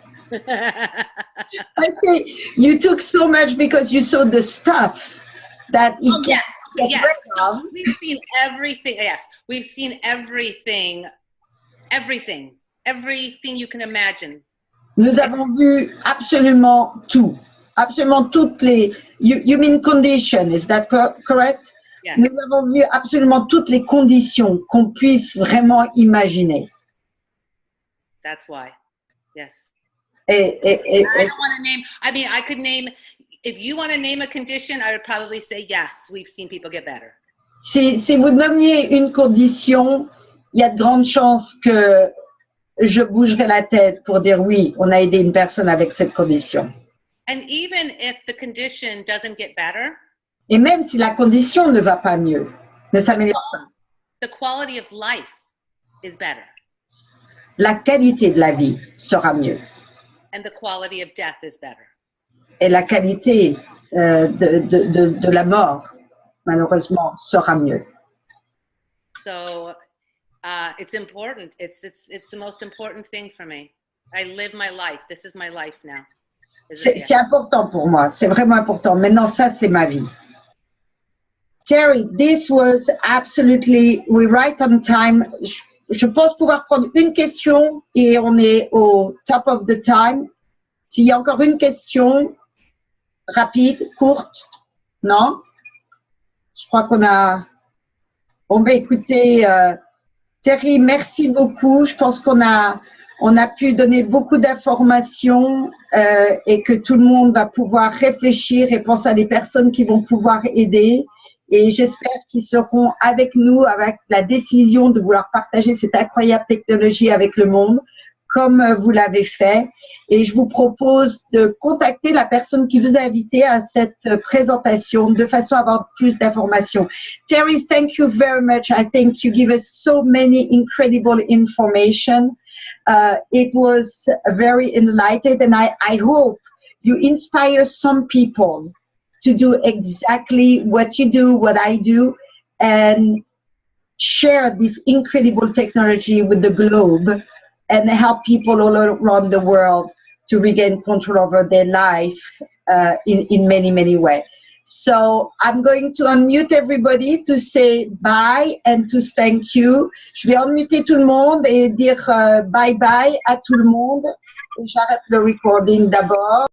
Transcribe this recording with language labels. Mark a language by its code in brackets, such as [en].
[en] I say, you took so much because you saw the stuff that it Oh, yes. Okay, get yes. rid of. So we've seen everything. Yes, we've seen everything. Everything you can imagine. [fr] Nous avons vu absolument tout, absolument toutes les. [en] You mean condition, is that correct? Yes. [fr] Nous avons vu absolument toutes les conditions qu'on puisse vraiment imaginer. [en] That's why. Yes. [fr] Et [en] I don't want to name. I mean, I could name. If you want to name a condition, I would probably say yes. We've seen people get better. [fr] si vous nommiez une condition, il y a de grandes chances que je bougerai la tête pour dire oui, on a aidé une personne avec cette condition. [en] And even if the condition doesn't get better, [fr] Et même si la condition ne va pas mieux, ne s'améliore pas, [en] the quality of life is better, [fr] la qualité de la vie sera mieux. [en] and the quality of death is better. [fr] Et la qualité de la mort, malheureusement, sera mieux. [en] So it's important. It's the most important thing for me. I live my life. This is my life now. [fr] C'est important pour moi, c'est vraiment important. Maintenant, ça, c'est ma vie. [en] Terry, this was absolutely, we're right on time. [fr] Je pense pouvoir prendre une question et on est au [en] top of the time. [fr] S'il y a encore une question, rapide, courte, non? Je crois qu'on a... On va écouter... Terry, merci beaucoup. Je pense qu'on a pu donner beaucoup d'informations et que tout le monde va pouvoir réfléchir et penser à des personnes qui vont pouvoir aider. Et j'espère qu'ils seront avec nous avec la décision de vouloir partager cette incroyable technologie avec le monde, comme vous l'avez fait. Et je vous propose de contacter la personne qui vous a invité à cette présentation de façon à avoir plus d'informations. [en] Terry, thank you very much. I think you give us so many incredible information. It was very enlightened, and I hope you inspire some people to do exactly what you do, what I do, and share this incredible technology with the globe and help people all around the world to regain control over their life in many, many ways. So I'm going to unmute everybody to say bye and to thank you. [fr] Je vais unmuter tout le monde et dire bye bye à tout le monde. J'arrête le recording d'abord.